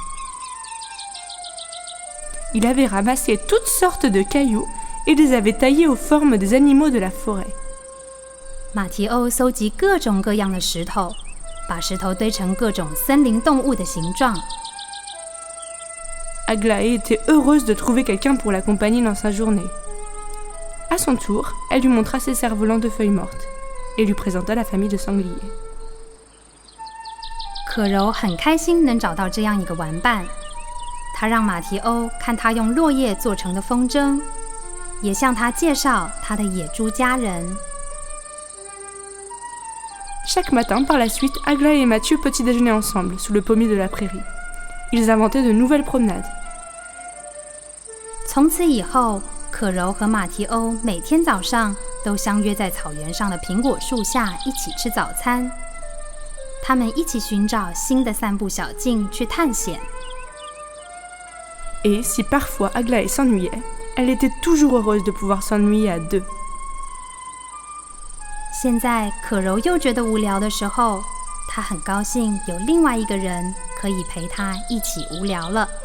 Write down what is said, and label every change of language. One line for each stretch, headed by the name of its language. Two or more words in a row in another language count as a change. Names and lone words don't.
French: Il avait ramassé toutes sortes de cailloux et les avait taillés aux formes des animaux de la forêt.
Chinese: 马提欧搜集各种各样的石头，把石头堆成各种森林动物的形状。
French: Aglaé était heureuse de trouver quelqu'un pour l'accompagner dans sa journée. À son tour, elle lui montra ses cerfs-volants de feuilles mortes et lui présenta la famille de sangliers.
Chinese: 可柔很开心能找到这样一个玩伴，她让马提欧看她用落叶做成的风筝，也向他介绍她的野猪家人。
French: Chaque matin, par la suite, Aglaé et Mathieu petit déjeunaient ensemble sous le pommier de la prairie. Ils inventaient de nouvelles promenades.
Chinese: 从此以后，可柔和马提欧每天早上都相约在草原上的苹果树下一起吃早餐。他们一起寻找新的散步小径去探险。
French: Et si parfois Aglaé s'ennuyait, elle était toujours heureuse de pouvoir s'ennuyer à 2.
Chinese: 现在可柔又觉得无聊的时候，她很高兴有另外一个人可以陪她一起无聊了。